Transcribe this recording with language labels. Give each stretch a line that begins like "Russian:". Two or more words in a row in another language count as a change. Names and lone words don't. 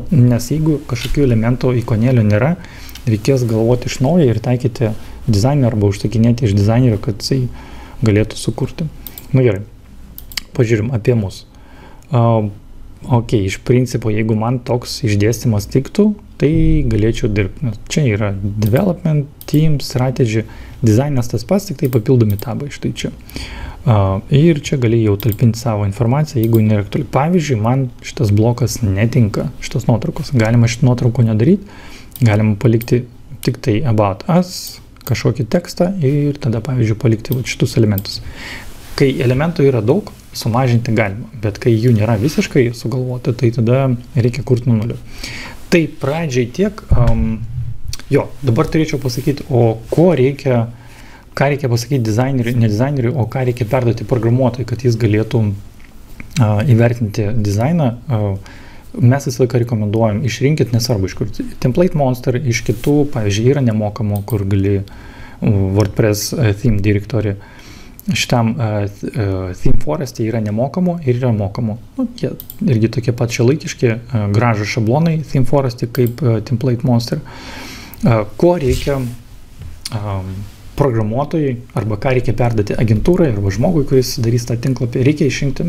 Lithuanian: Nes jeigu kažkokių elementų ikonėlių nėra, reikės galvoti iš naujo ir taikyti dizainerį arba užsakinėti iš dizainerio, kad jisai galėtų sukurti. Gerai, pažiūrim apie mus. Iš principo, jeigu man toks išdėstymas tiktų, tai galėčiau dirbti. Čia yra
English: development, team, strategy,
Lithuanian: dizainas tas pats, tik tai papildomi tabai štai čia. Ir čia gali jau talpinti savo informaciją, jeigu nėra aktuali. Pavyzdžiui, man šitas blokas netinka, šitos nuotraukos. Galima šitą nuotrauką nedaryti, galima palikti tik tai
English: about us,
Lithuanian: kažkokį tekstą ir tada, pavyzdžiui, palikti šitus elementus. Kai elementų yra daug, sumažinti galima, bet kai jų nėra visiškai sugalvota, tai tada reikia kurti nuo nulio. Tai pradžiai tiek, dabar turėčiau pasakyti, ką reikia pasakyti dizaineriui, ne dizaineriui, o ką reikia perduoti programuotojui, kad jis galėtų įvertinti dizainą. Mes visą laiką rekomenduojam, išrinkit, nesvarbu iš kur, Template Monster, iš kitų, pavyzdžiui, yra nemokamo, kur gali WordPress theme directory. Šitam Theme Forest yra nemokamo ir yra mokamo. Jie irgi tokie pat šiuolaikiški, gražūs šablonai Theme Forest kaip Template Monster. Ko reikia programuotojai arba ką reikia perduoti agentūrai arba žmogui, kuris darys tą tinklapį, reikia išrinkti.